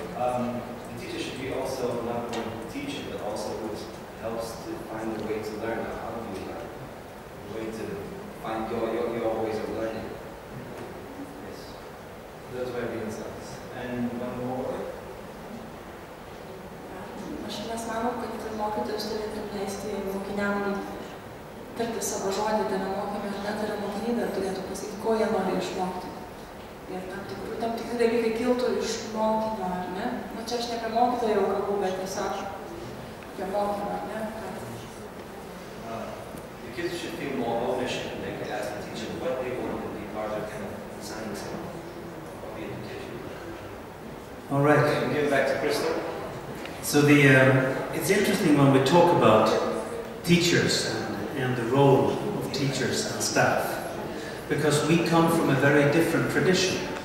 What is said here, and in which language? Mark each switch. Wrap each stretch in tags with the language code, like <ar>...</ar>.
<en>The teacher should be also not only a teacher, but also who helps to find a way to learn. How do you learn? A way to find your ways of learning. Yes. Those were the insights. And one more.</en> <lt>Mes manom, kad mokytojus turėtų leisti mokiniam tarti savo žodį, tai yra mokymai, ar net yra mokiniai dar turėtų pasakyti, ko jie nori išmokti. Ir tam tikri dalykai kiltų iš mokinio, ar ne? Nu, čia aš ne apie mokytoją jau kalbu, bet tiesiog apie mokymą, ar ne?</lt> <en>The kids should feel more ownership and they can ask the teacher what they want to be part of kind of science of the education. All right. We'll give it back to Crystal. So it's interesting when we talk about teachers and the role of teachers and staff, because we come from a very different tradition.</en>